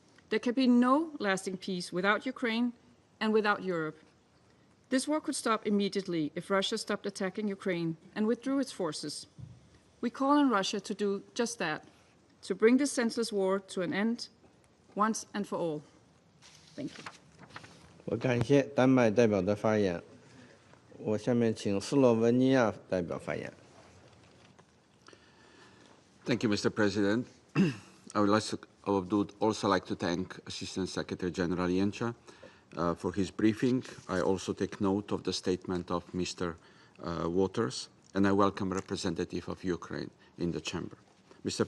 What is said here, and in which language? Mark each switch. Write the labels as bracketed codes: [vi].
[en] There can be no lasting peace without Ukraine and without Europe. This war could stop immediately if Russia stopped attacking Ukraine and withdrew its forces. We call on Russia to do just that, to bring this senseless war to an end once and for all. Thank you. [zh] 我感谢丹麦代表的发言。我下面请斯洛文尼亚代表发言。 [en] Thank you, Mr. President. I would also like to thank Assistant Secretary General Jenča for his briefing. I also take note of the statement of Mr. Waters, and I welcome representative of Ukraine in the chamber. Mr.